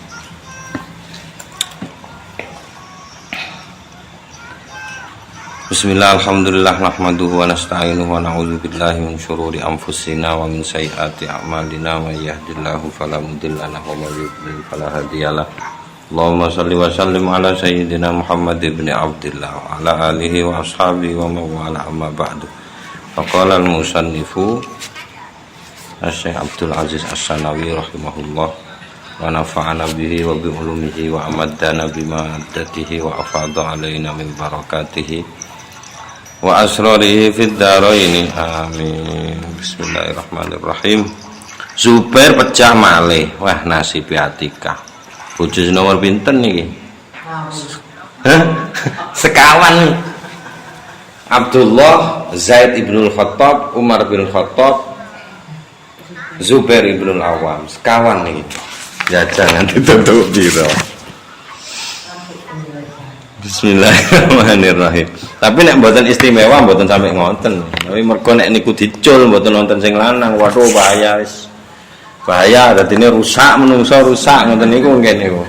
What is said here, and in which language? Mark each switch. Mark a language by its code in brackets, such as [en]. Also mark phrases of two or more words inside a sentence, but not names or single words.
[ar] بسم الله، الحمد لله، نحمده ونستعينه ونعوذ بالله من شرور أنفسنا ومن سيئات أعمالنا. من يهده الله فلا مضل له ومن يضلل فلا هادي له. اللهم صل وسلم على سيدنا محمد بن عبد الله وعلى آله وأصحابه ومن والاه، أما بعد. فقال المصنف الشيخ عبد العزيز السناوي رحمه الله ونفعنا به وبعلومه وأمدنا بمدده وأفاض علينا من بركاته وأسراره في الدارين. Amin. بسم الله الرحمن الرحيم. [jv] Zubair pecah malih. Wah, nasib Atikah. Bojo nomor pinten niki? Sekawan. Abdullah, Zaid ibnul Khattab, Umar bin Khattab, Zubair ibnul Awam. Sekawan niki. Jajan nanti tutup biro. [ar] بسم الله الرحمن الرحيم. [jv] Tapi nek mboten istimewa mboten sampe ngoten. Tapi mergo nek niku dicul mboten wonten sing lanang, waduh bahaya wis. Bahaya dadine rusak menungso rusak ngoten niku nggih niku.